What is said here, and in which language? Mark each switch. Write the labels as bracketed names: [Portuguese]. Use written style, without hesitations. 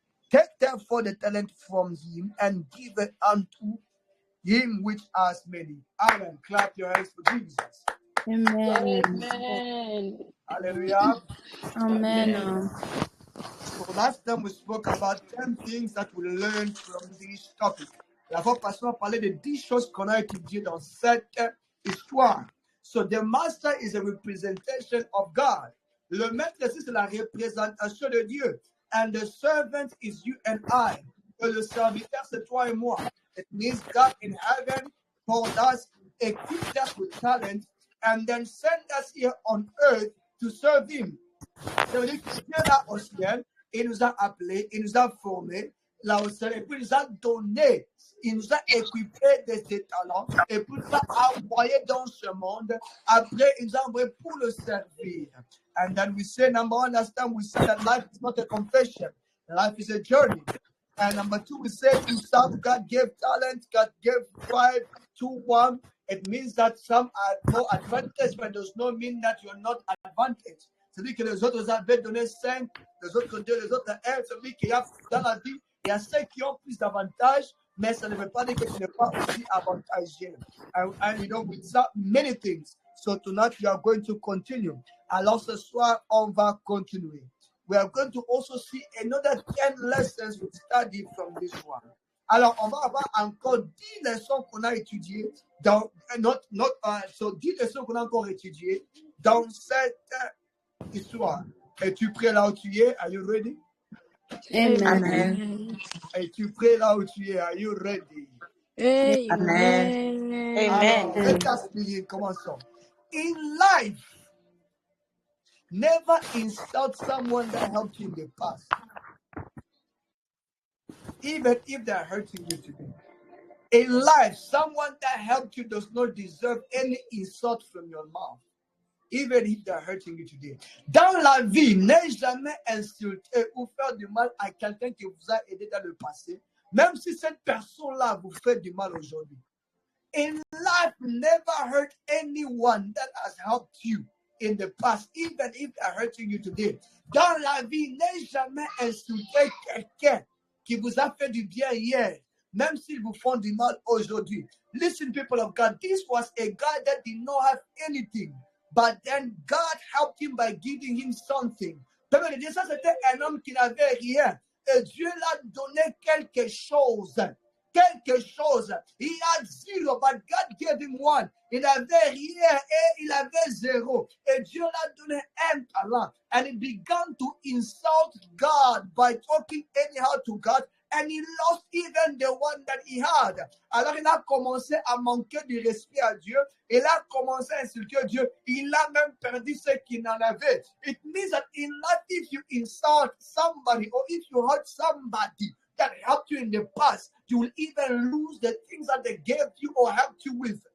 [English] Take therefore the talent from him, and give it unto him which has many. Amen. Clap your hands for Jesus. Amen. Amen. Hallelujah. Amen. So last time we spoke about 10 things that we learned from this topic. [French] La fois passée, on parlait de 10 choses qu'on a étudiées dans cette histoire. [English] So the master is a representation of God. [French] Le maître ici, c'est la représentation de Dieu. [English] And the servant is you and I. [French] Et le serviteur, c'est toi et moi. [English] It means God in heaven called us, equipped us with talent, and then sent us here on earth to serve him. [French] Ça veut dire que Dieu là au ciel, il nous a appelés, il nous a formés là au ciel, et puis il nous a donné, il nous a équipés de ses talents, et puis il nous a envoyés dans ce monde. Après, il nous a envoyés pour le servir. [English] And then we say, number 1, last time we said that life is not a confession, life is a journey. And number 2, we said to some God gave talent, God gave 5 to 1. It means that some are more advantage, but does not mean that you're not advantaged. [French] C'est-à-dire que les autres avaient donné 5, les autres 2, les autres 1. C'est-à-dire qu'il y a dans la vie, il y a 5 qui ont plus d'avantages, mais ça ne veut pas dire que tu n'es pas aussi avantagé. [English] And you know, with so many things. So tonight we are going to continue. [French] Alors ce soir, on va continuer. [English] We are going to also see another 10 lessons we study from this one. [French] Alors, on va avoir encore 10 leçons qu'on a étudiées dans 10 leçons qu'on a encore étudiées dans cette histoire. Es-tu prêt là où tu es? [English] Are you ready? Amen. [French] Es-tu prêt là où tu es? [English] Are you ready? Amen. Alors, let us begin. [French] Commençons. [English] In life, never insult someone that helped you in the past, even if they're hurting you today. In life, someone that helped you does not deserve any insult from your mouth. even if they're hurting you today. [French] Dans la vie, n'aie jamais insulté ou faire du mal à quelqu'un qui vous a aidé dans le passé, même si cette personne-là vous fait du mal aujourd'hui. [English] In life, never hurt anyone that has helped you in the past, even if they're hurting you today. [French] Dans la vie, n'aie jamais insulté quelqu'un qui vous a fait du bien hier, même s'ils vous font du mal aujourd'hui. [English] Listen, people of God, this was a guy that did not have anything, but then God helped him by giving him something. [French] Ça, c'était un homme qui n'avait rien, et Dieu l'a donné quelque chose. Quelque chose. [English] He had zero, but God gave him one. [French] Il avait rien et il avait zéro. Et Dieu l'a donné un talent. [English] And he began to insult God by talking anyhow to God. And he lost even the one that he had. [French] Alors il a commencé à manquer de respect à Dieu. Il a commencé à insulter Dieu. Il a même perdu ce qu'il en avait. [English] It means that in life, if you insult somebody or if you hurt somebody that helped you in the past, you will even lose the things that they gave you or helped you with.